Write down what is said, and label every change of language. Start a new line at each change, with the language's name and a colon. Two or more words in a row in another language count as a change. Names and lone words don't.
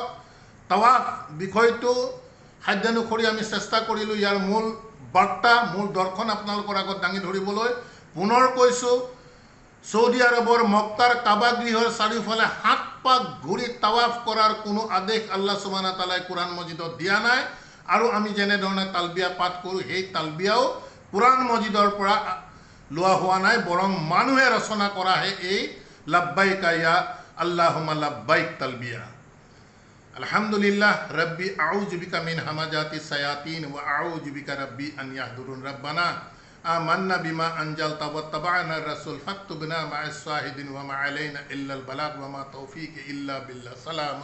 Assamese: তাৱাফ বিষয়টো সাধ্যানুসৰি আমি চেষ্টা কৰিলোঁ ইয়াৰ মূল বাৰ্তা, মূল দৰ্শন আপোনালোকৰ আগত দাঙি ধৰিবলৈ। পুনৰ কৈছোঁ, ছৌদি আৰবৰ মক্কাৰ কাবা গৃহৰ চাৰিওফালে 7 পাক ঘূৰি তাৱাফ কৰাৰ কোনো আদেশ
Arabic: الله سبحانه وتعالى
Assamese: কোৰাণ মজিদত দিয়া নাই। আৰু আমি যেনেধৰণে তালবিয়া পাঠ কৰোঁ, সেই তালবিয়াও কোৰাণ মজিদৰ পৰা লোৱা হোৱা নাই, বৰং মানুহে ৰচনা কৰাহে এই
Arabic: لبيك يا اللهم لبيك
Assamese: তালবিয়া।
Arabic: الحمد لله رب أعوذ بك من همزات الشياطين وأعوذ بك رب أن يحضرون. ربنا آمنا بما أنزلت واتبعنا الرسول فاكتبنا مع الشاهدين وما علينا إلا البلاغ وما توفيقي إلا بالله.